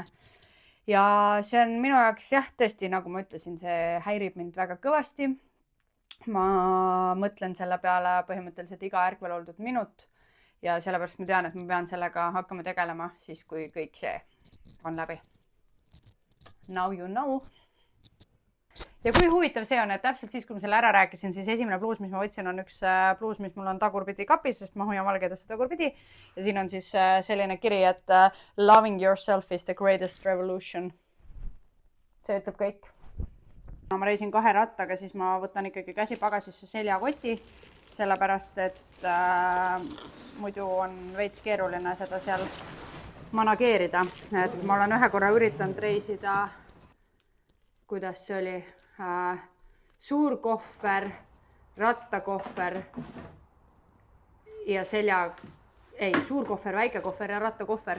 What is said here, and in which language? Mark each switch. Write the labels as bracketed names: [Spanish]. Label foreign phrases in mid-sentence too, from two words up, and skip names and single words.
[Estonian] Ja see on minu jaoks jah, tõesti, nagu ma ütlesin, see häirib mind väga kõvasti. Ma mõtlen selle peale põhimõtteliselt iga ärkvel oldud minut ja sellepärast ma tean, et ma pean sellega hakkama tegelema siis, kui kõik see on läbi. [English] Now you know. [Estonian] Ja kui huvitav see on, et täpselt siis, kui ma selle ära rääkisin, siis esimene pluus, mis ma võtsin, on üks pluus, mis mul on tagurpidi kapis, sest ma hoian valgedesse tagurpidi. Ja siin on siis selline kiri, et [English] loving yourself is the greatest revolution. [Estonian] See ütleb kõik. Ma reisin 2 rattaga, siis ma võtan ikkagi käsipagasisse seljakoti, sellepärast, et muidu on veits keeruline seda seal manageerida. Et ma olen ühe korra üritanud reisida, kuidas see oli, suur kohver, rattakohver ja suur kohver, väike kohver ja rattakohver.